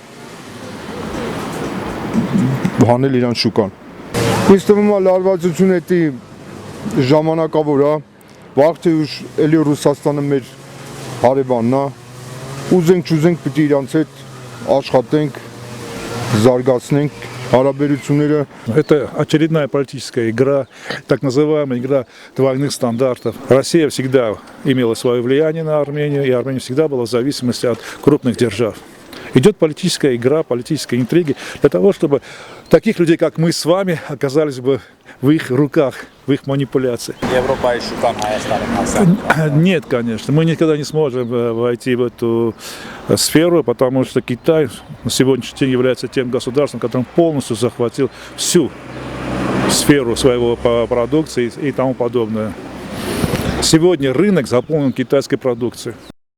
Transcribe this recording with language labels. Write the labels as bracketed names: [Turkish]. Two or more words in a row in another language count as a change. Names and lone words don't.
[Armenian] հանել իրան շուկան։ Ինձ թվում է լարվածությունը էտի ժամանակավոր է, վաղ թե ուշ էլի Ռուսաստանը մեր հարևանն է, ուզենք չուզենք պիտի իրանց հետ աշխատենք, զարգացնենք հարաբերությունները։ [Russian] Это очередная политическая игра, так называемая игра двойных стандартов. Россия всегда имела свое влияние на Армению, и Армения всегда была в зависимости от крупных держав. Идет политическая игра, политические интриги для того, чтобы таких людей, как мы с вами, оказались бы в их руках, в их манипуляции. [Armenian] Եվրոպայի շուկան Հայաստանում հասան։ [Russian] Нет, конечно, мы никогда не сможем войти в эту сферу, потому что Китай на сегодняшний день является тем государством, которое полностью захватил всю сферу своего продукции и тому подобное. Сегодня рынок заполнен китайской продукцией.